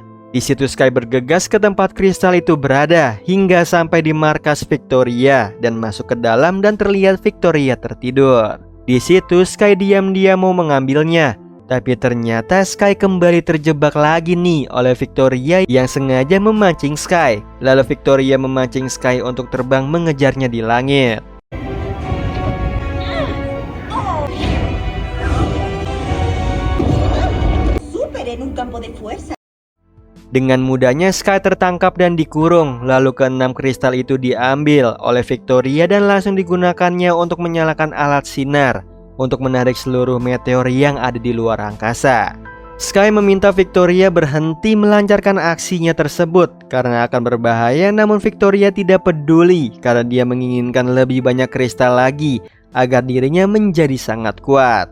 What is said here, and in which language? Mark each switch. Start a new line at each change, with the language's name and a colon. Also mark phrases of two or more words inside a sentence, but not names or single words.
Indonesian: Di situ Sky bergegas ke tempat kristal itu berada hingga sampai di markas Victoria dan masuk ke dalam dan terlihat Victoria tertidur. Di situ Sky diam-diam mau mengambilnya, tapi ternyata Sky kembali terjebak lagi nih oleh Victoria yang sengaja memancing Sky. Lalu Victoria memancing Sky untuk terbang mengejarnya di langit.
Spanish: Súper en un campo de fuerza.
Indonesian: Dengan mudahnya Sky tertangkap dan dikurung. Lalu ke-6 kristal itu diambil oleh Victoria dan langsung digunakannya untuk menyalakan alat sinar untuk menarik seluruh meteor yang ada di luar angkasa. Sky meminta Victoria berhenti melancarkan aksinya tersebut karena akan berbahaya, namun Victoria tidak peduli karena dia menginginkan lebih banyak kristal lagi agar dirinya menjadi sangat kuat.